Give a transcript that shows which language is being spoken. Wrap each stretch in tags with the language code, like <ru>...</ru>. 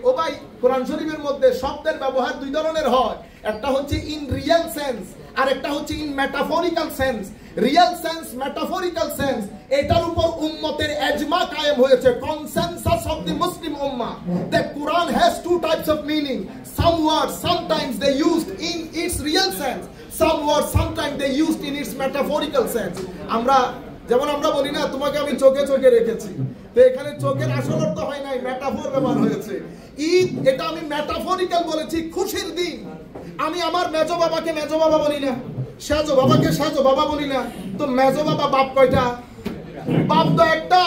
<bn>ও ভাই, কোরআন শরীফের মধ্যে শব্দের ব্যবহার দুই ধরনের হয়, একটা হচ্ছে ইন রিয়েল সেন্স আর একটা হচ্ছে in metaphorical sense. Real sense, metaphorical sense, এটার উপর উম্মতের ইজমা কায়েম হয়েছে,</bn> <en>Consensus of the Muslim উম্মাহ that Quran has two types of meaning. Some words sometimes they used in its real sense, some words sometimes they used in its metaphorical sense.</en> <bn>যেমন আমরা বলি না, তোমাকে আমি চোখে চোখে রেখেছি, তো এখানে চোখের আসল অর্থ হয় নাই, মেটাফোর ব্যবহার হয়েছে। ঈদ এটা আমি মেটাফরিক্যাল বলেছি, খুশির দিন। আমি আমার মেজো বাবাকে মেজো বাবা বলি না, সেজো বাবাকে সেজো বাবা বলি না, তো মেজো বাবা বাপ কয়টা? বাপ তো একটা।</bn>